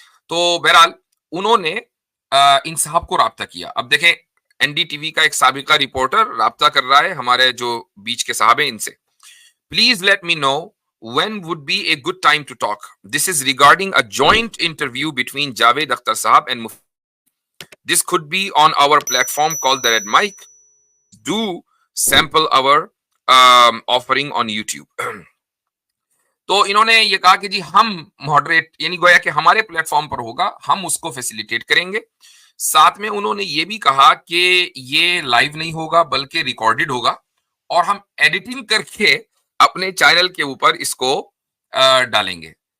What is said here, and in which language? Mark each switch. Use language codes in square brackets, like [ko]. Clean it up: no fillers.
[ur] تو بہرحال انہوں نے ان صاحب کو رابطہ کیا. اب دیکھیں این ڈی ٹی وی کا ایک سابقہ رپورٹر رابطہ کر رہا ہے ہمارے جو بیچ کے صاحب ہیں ان سے. [en] Please let me know when would be a good time to talk. This is regarding a joint interview between Javed Akhtar Sahab and Mufti. This could be on our platform called the Red Mic. Do sample our offering on YouTube. [ur] تو انہوں نے یہ کہا کہ جی ہم moderate, یعنی گویا کہ ہمارے پلیٹ فارم پر ہوگا, ہم اس کو فیسیلیٹیٹ کریں گے. ساتھ میں انہوں نے یہ بھی کہا کہ یہ لائیو نہیں ہوگا بلکہ ریکارڈڈ ہوگا اور ہم ایڈیٹنگ کر کے اپنے چینل کے اوپر اس کو ڈالیں گے.